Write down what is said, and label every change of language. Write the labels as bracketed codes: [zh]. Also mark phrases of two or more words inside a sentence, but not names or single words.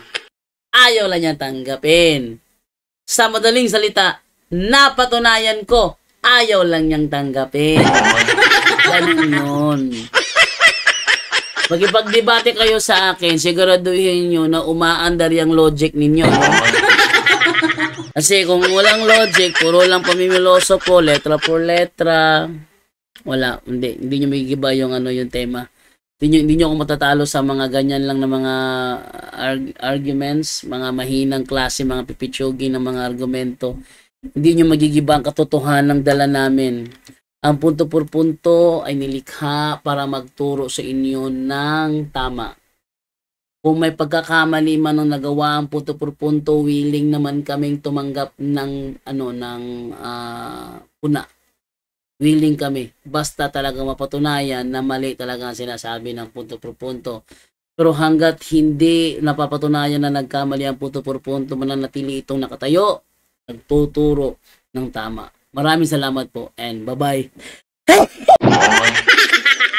[tl] Ayaw lang niyang tanggapin. Sa madaling salita, napatunayan ko, ayaw lang niyang tanggapin. Ganun yun. Magipagdebate kayo sa akin, siguraduhin nyo na umaandar yung logic ninyo. No? Kasi kung walang logic, puro lang pamimiloso po, [es] letra por letra, [tl] wala, hindi nyo magigiba yung yung tema. Hindi nyo ako matatalo sa mga ganyan lang na mga arguments, mga mahinang klase, mga pipitsugi ng mga argumento. Hindi nyo magigiba ang katotohanan ng dala namin. Ang punto por punto ay nilikha para magturo sa inyo ng tama. Kung may pagkakamali man ng nagawa ang punto por punto, willing naman kaming tumanggap ng puna. Willing kami. Basta talaga mapatunayan na mali talaga ang sinasabi ng punto por punto. Pero hanggat hindi napapatunayan na nagkamali ang punto por punto, mananatili itong nakatayo, nagtuturo ng tama. Maraming salamat po [en] and bye-bye.